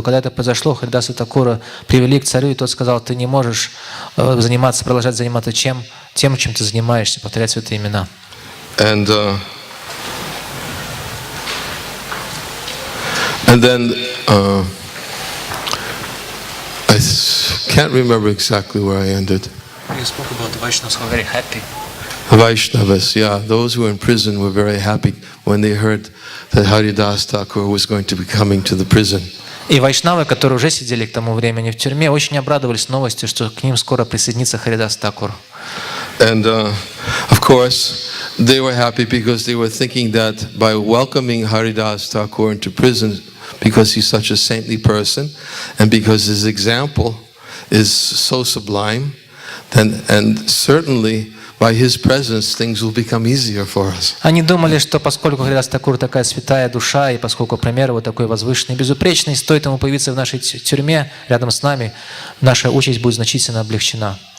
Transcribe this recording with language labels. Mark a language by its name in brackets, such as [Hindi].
[Russian] Когда это произошло, Харидаса Тхакура привели к царю, и тот сказал: ты не можешь продолжать заниматься тем, чем ты занимаешься, повторять святые имена. [English] And then I can't remember exactly where I ended. You spoke about the Vaishnavas who were very happy. Vaishnavas, yeah, those who were in prison were very happy when they heard that Haridas Thakur was going to be coming to the prison. [Russian] И вайшнавы, которые уже сидели к тому времени в тюрьме, очень обрадовались новости, что к ним скоро присоединится Харидас Тхакур. [English] And of course, they were happy because they were thinking that by welcoming Haridas Thakur into prison, because he's such a saintly person, and because his example is so sublime, and certainly by his presence things will become easier for us. [Russian] Они думали, что поскольку Харидас Такур такая святая душа, и поскольку пример его такой возвышенный и безупречный, стоит ему появиться в нашей тюрьме рядом с нами, наша участь будет значительно облегчена.